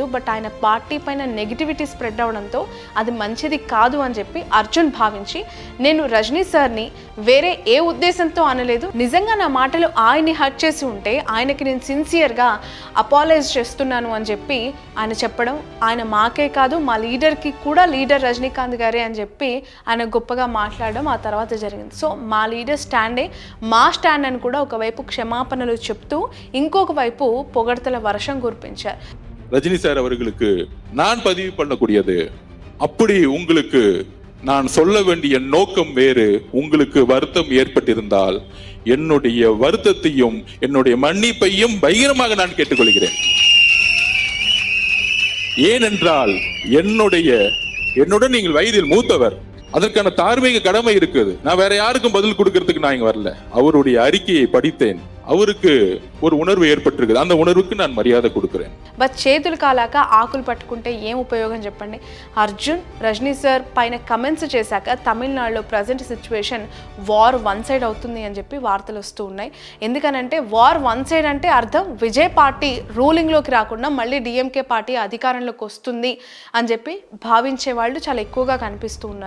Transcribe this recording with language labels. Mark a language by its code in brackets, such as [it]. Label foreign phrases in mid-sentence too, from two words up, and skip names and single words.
[te] బట్ ఆయన పార్టీ పైన [en] negativity spread [te] అవడంతో అది మంచిది కాదు అని చెప్పి అర్జున్ భావించి, నేను రజనీ సార్ని వేరే ఏ ఉద్దేశంతో అనలేదు, నిజంగా నా మాటలు ఆయన్ని హర్ట్ చేసి ఉంటే ఆయనకి నేను సిన్సియర్గా అపాలైజ్ చేస్తున్నాను అని చెప్పి ఆయన చెప్పడం, ఆయన మాకే కాదు మా లీడర్కి కూడా లీడర్ రజనీకాంత్ గారే అని చెప్పి ఆయన గొప్పగా మాట్లాడడం ఆ తర్వాత జరిగింది. సో మా లీడర్ స్టాండే మా స్టాండ్ అని కూడా ఒకవైపు క్షమాపణలు చెప్తూ ఇంకొక వైపు పొగడ్తల వర్షం కురిపించారు. [ta] ரஜினி சார் அவர்களுக்கு நான் பதிவு பண்ணக்கூடியது, அப்படி உங்களுக்கு நான் சொல்ல வேண்டிய நோக்கம் வேறு, உங்களுக்கு வருத்தம் ஏற்பட்டிருந்தால் என்னுடைய வருத்தத்தையும் என்னுடைய மன்னிப்பையும் பகிரமாக நான் கேட்டுக்கொள்கிறேன். ஏனென்றால் என்னுடன் நீங்கள் வயதில் மூத்தவர், அதற்கான தார்மீக கடமை இருக்குது. நான் வேற யாருக்கும் பதில் கொடுக்கறதுக்கு நான் இங்க வரல. அவருடைய அறிக்கையை படித்தேன், அவருக்கு ஒரு உணர்வு ఏర్పట్టిరుకుది, அந்த உணர்வுக்கு நான் మర్యాద கொடுக்கிறேன். [te] బట్ చేతులు కాలాక ఆకులు పట్టుకుంటే ఏం ఉపయోగం చెప్పండి. అర్జున్ రజనీ సార్ పైన కమెంట్స్ చేశాక తమిళనాడులో [en] present situation war one side [te] అవుతుంది అని చెప్పి వార్తలు వస్తూ ఉన్నాయి. ఎందుకనంటే [en] war one side [te] అంటే అర్థం విజయ్ పార్టీ రూలింగ్లోకి రాకుండా మళ్ళీ డిఎంకే పార్టీ అధికారంలోకి వస్తుంది అని చెప్పి భావించే వాళ్ళు చాలా ఎక్కువగా కనిపిస్తూ ఉన్నారు.